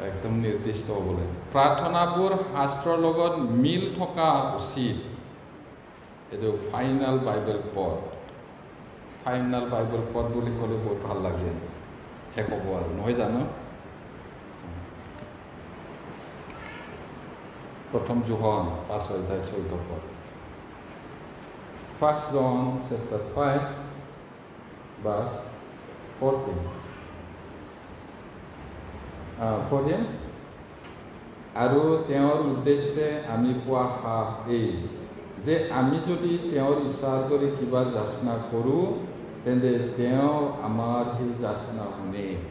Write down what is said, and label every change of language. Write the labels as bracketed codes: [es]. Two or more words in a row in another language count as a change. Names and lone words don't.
[as] একদম নিৰ্দিষ্ট হ'ব লাগে প্ৰাৰ্থনাবোৰ শাস্ত্ৰৰ লগত মিল থকা উচিত এইটো ফাইনাল বাইবেল পদ বুলি ক'লে বহুত ভাল লাগে শেষ হ'ব আৰু নহয় জানো প্ৰথম যোহন 5:14 [en] 1 John chapter 5 verse 14 [as] পঢ়িম আৰু তেওঁৰ উদ্দেশ্যে আমি পোৱা সাহ এই যে আমি যদি তেওঁৰ ইচ্ছা কৰি কিবা যাচনা কৰোঁ তেন্তে তেওঁ আমাৰ সেই যাচনা শুনে